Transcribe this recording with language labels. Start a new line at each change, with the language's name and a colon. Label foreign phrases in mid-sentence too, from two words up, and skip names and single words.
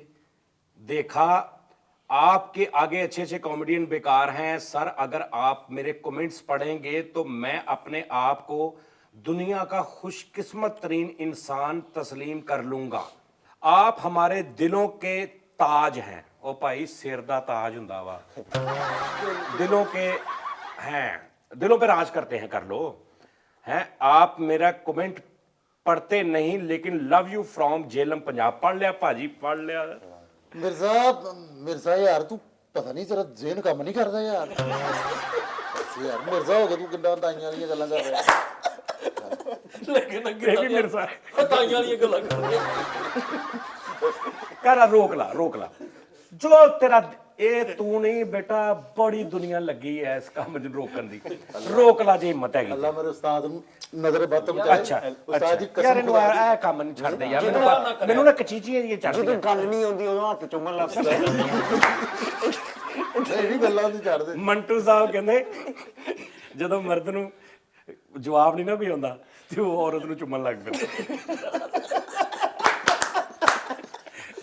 Urdu: دیکھا آپ کے آگے اچھے اچھے کامیڈین بیکار ہیں سر، اگر آپ میرے کمنٹس پڑھیں گے تو میں اپنے آپ کو دنیا کا خوش قسمت ترین انسان تسلیم کر لوں گا. آپ ہمارے دلوں کے تاج ہیں.
Punjabi: ਓ ਭਾਈ ਸਿਰ ਦਾ ਤਾਜ ਹੁੰਦਾ ਵਾ,
Urdu: دلوں کے ہیں، دلوں پہ راج کرتے ہیں، کر لو ہیں. آپ میرا کمنٹ پڑھتے نہیں لیکن
English: love you from Jhelum Punjab.
Punjabi: ਪੜ੍ਹ ਲਿਆ ਭਾਜੀ, ਪੜ੍ਹ ਲਿਆ।
Urdu: مرزا یار تو پتا نہیں تیرا ذہن کام نہیں کرتا یار.
Punjabi: ਯਾਰ ਮਿਰਜ਼ਾ ਹੋ ਗਿਆ ਤੂ, ਕਿੰਨਾ ਤਾਈਆਂ ਵਾਲੀ ਗੱਲਾਂ ਕਰ ਰਿਹਾ। ਲੇਕਿਨ ਅੱਗੇ मिर्जा ਤਾਈਆਂ ਵਾਲੀਆਂ ਗੱਲਾਂ ਕਰਦੇ ਕਰ ਰੋਕ ਲਾ ਜੋ ਤੇਰਾ ਏ ਤੂ ਨਹੀਂ ਬੇਟਾ, ਬੜੀ ਦੁਨੀਆ ਲੱਗੀ ਹੈ ਇਸ ਕਾਮ ਮੇਂ ਰੋਕਣ ਦੀ, ਰੋਕ ਲਾ ਜੇ ਹਿੰਮਤ ਹੈਗੀ। ਅੱਲਾਹ ਮੇਰੇ ਉਸਤਾਦ ਨੂੰ ਨਜ਼ਰ ਬੱਤ ਬਚਾਏ। अच्छा ਉਸਤਾਦ ਜੀ यार ਕਸਮ ਇਹਨੂੰ ਏ ਕਾਮ ਨਹੀਂ ਛੜ ਦੇ ਯਾਰ, ਮੈਨੂੰ ਨਾ ਕਚੀਚੀਆਂ ਜੀ ਚੜਦੀਆਂ। ਜਦੋਂ ਗੱਲ ਨਹੀਂ ਆਉਂਦੀ ਉਦੋਂ ਹੱਥ ਚੁੰਮਣ ਲੱਗ ਪੈਂਦਾ। ਇਹ ਵੀ ਗੱਲਾਂ ਨਹੀਂ ਛੱਡਦੇ। ਮੰਟੂ ਸਾਹਿਬ ਕਹਿੰਦੇ ਜਦੋਂ ਮਰਦ ਨੂੰ ਜਵਾਬ ਨਹੀਂ ਨਾ ਕੋਈ ਆਉਂਦਾ ਤੇ ਉਹ ਔਰਤ ਨੂੰ ਚੁੰਮਣ ਲੱਗ ਪੈਂਦਾ।